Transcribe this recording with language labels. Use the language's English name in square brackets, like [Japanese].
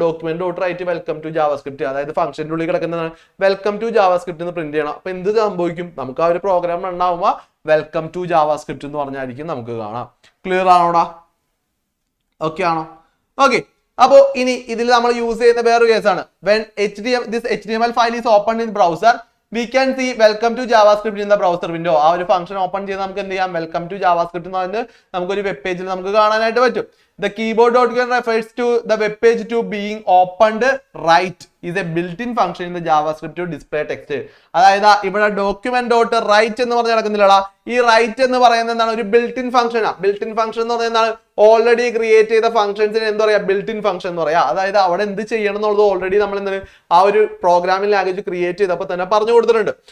[Malayalam] Document dot right welcome to JavaScript, അതായത് ഫംഗ്ഷന്റെ ഉള്ളിൽ കിടക്കുന്നതാണ് വെൽക്കം ടു ജാവാസ്ക്രിപ്റ്റ് എന്ന് പ്രിന്റ് ചെയ്യണം. അപ്പൊ എന്ത് സംഭവിക്കും? നമുക്ക് ആ ഒരു പ്രോഗ്രാം ഉണ്ടാവുമ്പോൾ വെൽക്കം ടു ജാവാസ്ക്രിപ്റ്റ് എന്ന് പറഞ്ഞായിരിക്കും നമുക്ക് കാണാം. ക്ലിയർ ആണോടാ? ഓക്കെ ആണോ? ഓക്കെ. അപ്പോ ഇനി ഇതിൽ നമ്മൾ യൂസ് ചെയ്യുന്ന വേറൊരു കേസാണ്. [English] when this HTML file is opened in browser we can see welcome to JavaScript in the browser window. [Malayalam] ആ ഒരു ഫംഗ്ഷൻ ഓപ്പൺ ചെയ്ത് നമുക്ക് എന്ത് ചെയ്യാം? വെൽക്കം ടു ജാവാസ്ക്രിപ്റ്റ് എന്ന് പറഞ്ഞിട്ട് നമുക്കൊരു വെബ് പേജിൽ നമുക്ക് കാണാനായിട്ട് പറ്റും. [English] The keyboard document refers to the web page to being opened right is a built-in function in the JavaScript to display text. [Malayalam] അതായത് ഇവിടെ ഡോക്യുമെന്റ് ഡോട്ട് റൈറ്റ് എന്ന് പറഞ്ഞ് നടക്കുന്നില്ലടാ. ഈ റൈറ്റ് എന്ന് പറയുന്നത് എന്താണ്? ഒരു ബിൽറ്റ് ഇൻ ഫംഗ്ഷൻ ആണ്. ബിൽറ്റ് ഇൻ ഫംഗ്ഷൻ എന്ന് പറയുന്നത് ഓൾറെഡി ക്രിയേറ്റ് ചെയ്ത ഫംഗ്ഷൻസിന് എന്താ പറയാ? ബിൽറ്റ് ഇൻ ഫംഗ്ഷൻ എന്ന് പറയാ. അതായത് അവിടെ എന്ത് ചെയ്യണം എന്നുള്ളത് ഓൾറെഡി നമ്മൾ എന്താണ് ആ ഒരു പ്രോഗ്രാമിംഗ് ലാംഗ്വേജ് ക്രിയേറ്റ് ചെയ്തപ്പോൾ തന്നെ പറഞ്ഞു കൊടുത്തിട്ടുണ്ട്.